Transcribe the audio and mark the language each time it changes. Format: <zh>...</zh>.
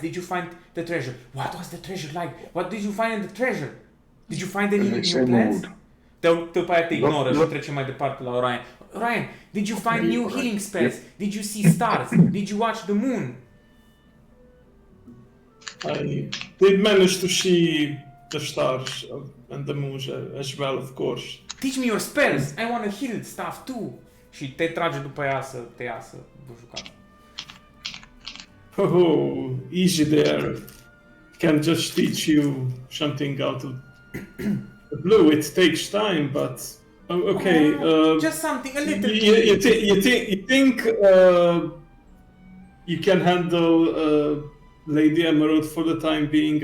<en>Did you find the treasure? What was the treasure like? What did you find in the treasure? Did you find any new plants?</en> <ro>După aia te ignoră și trece mai departe la Orion.</ro> <en>Orion, did you find new healing spells? Did you see stars? Did you watch the moon? I did manage to see the stars and the moon as well, of course. Teach me your spells. I want to heal stuff too.</en> <ro>Și te trage după ea să te iasă vă jucați.</ro> <en>Oh, easy there. Can't just teach you something out of the blue. It takes time, but okay. Just something a little. You think you can handle Lady Emerald for the time being?</en>